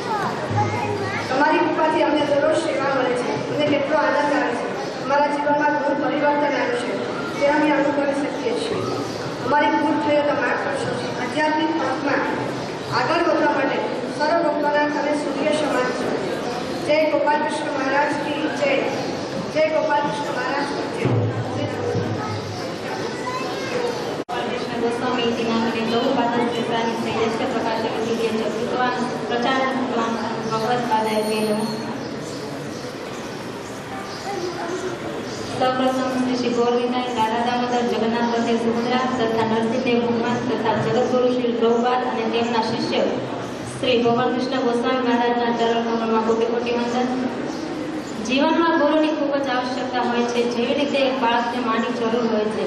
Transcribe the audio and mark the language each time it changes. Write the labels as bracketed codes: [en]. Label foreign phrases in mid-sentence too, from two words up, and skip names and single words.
[gu] તમારી કૃપાથી અમને દરરોજ સેવા મળે છે, અમને કેટલો આનંદ આવે છે. અમારા જીવનમાં ઘણું પરિવર્તન આવ્યું છે, તે અમે અનુભવી શકીએ છીએ. અમારી ભૂલ થયો તો માફ કરશો છે. આધ્યાત્મિક પથમાં આગળ વધવા માટે સર્વ ભક્તોના તમે સૂર્ય સમાન છો. જય ગોપાલ કૃષ્ણ મહારાજ [hi] की जय. जय गोपाल कृष्ण महाराज की जय. [sa] गोस्वामी इति नामने प्रभुपादस्य सानिध्य यस्य प्रकाशकं दिव्यं च कृतवान् प्रचारं कृतवान् भगवत्पादाय नमः. [gu] સૌપ્રથમ શ્રી ગૌરવિતાય દાદા દામોદર જગન્નાથ પ્રદેવ સુભદ્રા તથા નરસિંહદેવ ભગવાન તથા જગતગુરુ શ્રી પ્રભુપાદ અને તેમના શિષ્ય શ્રી ગોપાલકૃષ્ણ ગોસ્વામી મહારાજના ચરણ કમળમાં કોટી કોટી વંદન। જીવનમાં ગુરુની ખૂબ જ આવશ્યકતા હોય છે, જેવી રીતે એક બાળકને માની જરૂર હોય છે।